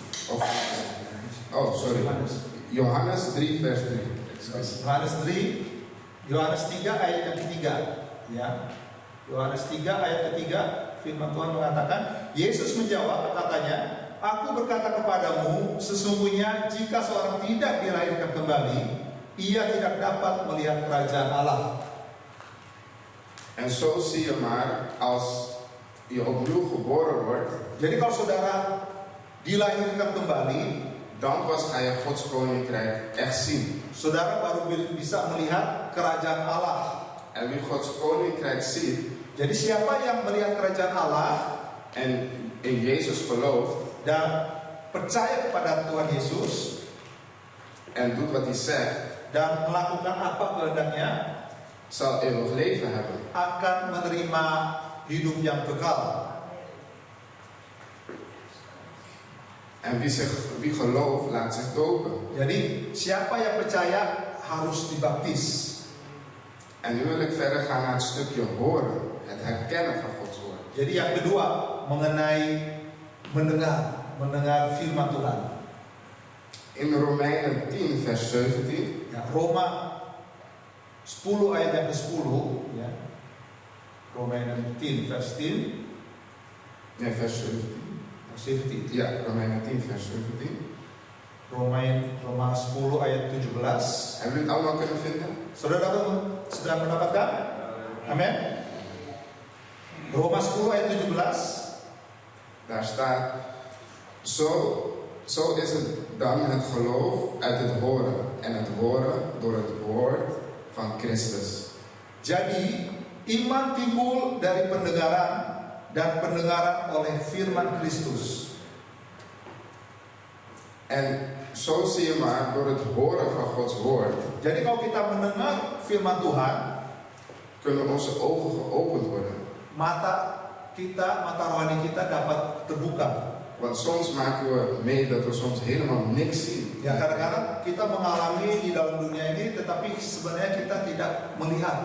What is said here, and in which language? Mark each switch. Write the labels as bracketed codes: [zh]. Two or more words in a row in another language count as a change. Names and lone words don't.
[nl] Johannes 3 vers 3. [id] Yohanes 3 ayat yang ketiga. Ya. Yohanes 3 ayat ketiga, firman Tuhan mengatakan, Yesus menjawab, katanya, aku berkata kepadamu, sesungguhnya jika seorang tidak dilahirkan kembali, ia tidak dapat melihat kerajaan Allah. [nl] En zo zie je maar, als je opnieuw geboren wordt, [id] jadi kalau saudara dilahirkan kembali, [nl] dan pas ga je Gods koninkrijk echt zien. [id] Saudara baru bisa melihat kerajaan Allah. [nl] En wie Gods koninkrijk ziet, [id] jadi siapa yang melihat kerajaan Allah [nl] en in Jezus gelooft [id] dan percaya kepada Tuhan Yesus [nl] en doet wat hij zegt [id] dan melakukan apa kehendaknya, [nl] zal eeuwig leven hebben. [id] Akan menerima hidup yang kekal. [nl] En wie gelooft laat zich dopen. [id] Jadi siapa yang percaya harus dibaptis. [nl] En nu wil ik verder gaan naar het stukje horen, het herkennen van Gods woord. [id] Jadi yang kedua mengenai mendengar firman Tuhan. [nl] In Romeinen 10 vers 17. [id] Ya, Roma 10 ayat yang ke-10 ya. [nl] Romeinen 10 vers 10. Nee, vers 17. 17. Ja, Romeinen 10 vers 17. [id] Roma 10 ayat 17. [nl] Hebben jullie het allemaal kunnen vinden? [id] Saudara sudah mendapatkan? Amin. Roma 10 ayat 17. [nl] Daar staat: Zo is het dan het geloof uit het horen, en het horen door het woord van Christus. [id] Jadi iman timbul dari pendengaran, dan pendengaran oleh firman Kristus. [nl] En zo zie je maar, door het horen van Gods woord [id] Jadi kalau kita mendengar firman Tuhan, [nl] kunnen onze ogen geopend worden. [id] mata rohani kita dapat terbuka. [nl] Want soms maken we mee dat we soms helemaal niks zien. [id] Ya, kadang-kadang kita mengalami di dalam dunia ini, tetapi sebenarnya kita tidak melihat.